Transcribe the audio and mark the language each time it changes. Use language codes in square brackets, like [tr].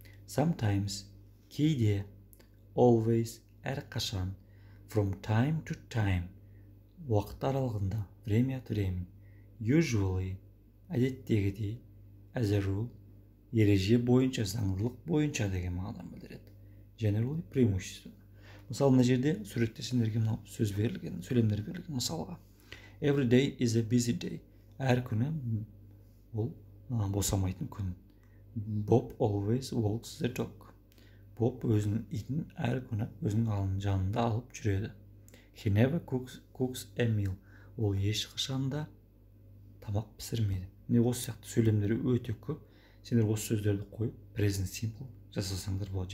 [en] Sometimes, [kk] кейде, [en] always, [kk] әр қашан, [en] from time to time, [kk] уақыт аралығында, [ru] время от времени, [en] usually, [kk] әдеттегідей, [en] as a rule, [kk] ереже бойынша, заңдылық бойынша деген мағынаны білдіреді. [en] Generally, [ru] преимущественно. [kk] Мысалы, мына жерде суретте сендерге мынау сөз берілген, сөйлемдер берілген. [en] Мысалға, every day is a busy day. [kk] Әр күні ол босамайтын күн. [en] Bob always walks the dog. [kk] Bob өзінің итін әр күні өзінің жанында алып жүреді. [en] He never cooks a meal. [kk] Ол ешқашанда тамақ пісірмейді. Міне осы сияқты сөйлемдері өте көп. Сендер осы сөздерді қойып, present simple жасасаңдар болады.